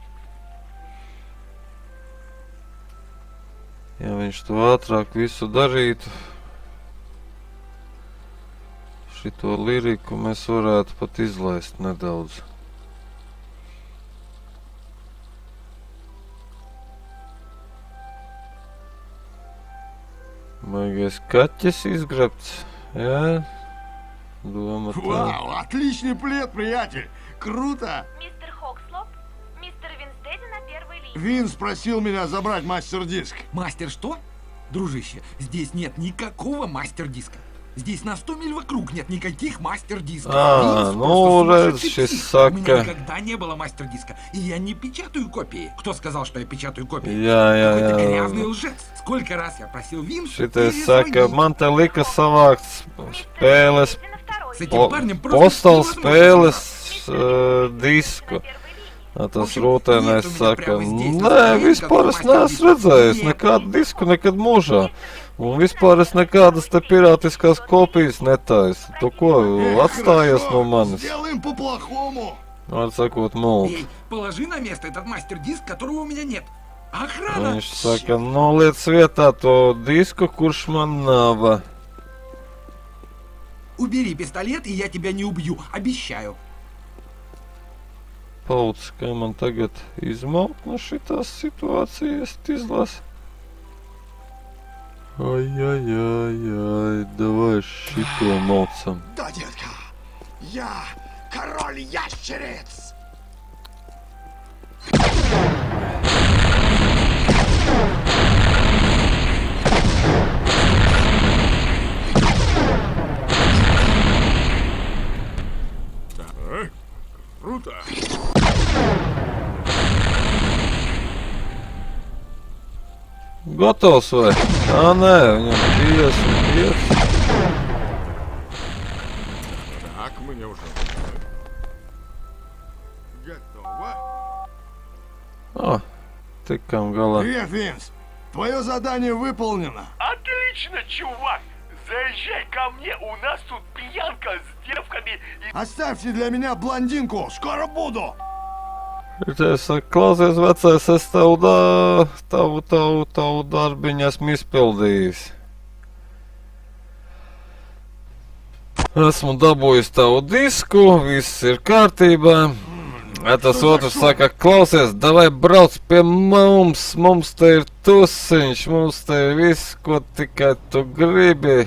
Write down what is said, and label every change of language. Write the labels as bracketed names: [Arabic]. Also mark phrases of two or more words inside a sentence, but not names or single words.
[Latvian] Ja viņš to ātrāk visu darītu, šito liriku mēs varētu pat izlaist nedaudz. Maigais kaķis izgrabts, jā? [Russian] Дома там. Вау, отличный плед, приятель. Круто. Мистер Хокслоп, мистер Винстеди на первой линии. Винс просил меня забрать мастер-диск. Мастер что? Дружище, здесь нет никакого мастер-диска. Здесь на 100 миль вокруг нет никаких мастер-дисков. А, Винс ну, просто раз сумасшедший сейчас псих. сака. У меня никогда не было мастер-диска. И я не печатаю копии. Кто сказал, что я печатаю копии? Какой-то грязный лжец. Сколько раз я просил Винса [Latvian] Šitais saka, man te lika savākt spēles, [Russian] Винстеди на второй С линии. этим парнем просто postal невозможно [Latvian] spēles [Russian] Мистер [Latvian] disku. [Russian] на первой линии. [Latvian] A [Russian] В [Latvian] tas [Russian] общем, [Latvian] rūtēnais [Russian] нет у меня [Latvian] saka, [Russian] прямо здесь [Latvian] nē, [Russian] настроения, [Latvian] vispār es [Russian] как [Latvian] neesmu [Russian] мастер-диск. [Latvian] redzējis [Russian] Нет. [Latvian] nekādu disku nekad mūžā. Un vispār es nekādas te pirātiskās kopijas netaisu. Tu ko, atstājies no manis? [Russian] Сделаем по-плохому. [Latvian] Var sakot, multi. [Russian] Эй, положи на место этот мастер-диск, которого у меня нет. Охрана! [Latvian] Viņš saka, noliec vietā to disku, kurš man nav. [Russian] Убери пистолет, и я тебя не убью. Обещаю. [Latvian] Pauts, kā man tagad izmaukt no šitās situācijas izlas. Ай-яй-яй-яй, давай šito maucam. [Russian] Да, детка. Я король ящериц. Круто. [Latvian] Gatavs vai? Ā, nē, viņam 55. [Russian] Так, мне уже готово. [Latvian] О, tikam galā. [Russian] Привет, Винс. Твое задание выполнено. Отлично, чувак! Заезжай ко мне, у нас тут пьянка с девками и... Оставьте для меня блондинку. Скоро буду. [Latvian] Es saku, klausies, vecais, es tavu darbiņu esmu izpildījis. Esmu dabūjis tavu disku, viss ir kārtībā. Tas otrs saka, klausies, davai brauc pie mums te ir tusiņš, mums te ir viss, ko tikai tu gribi.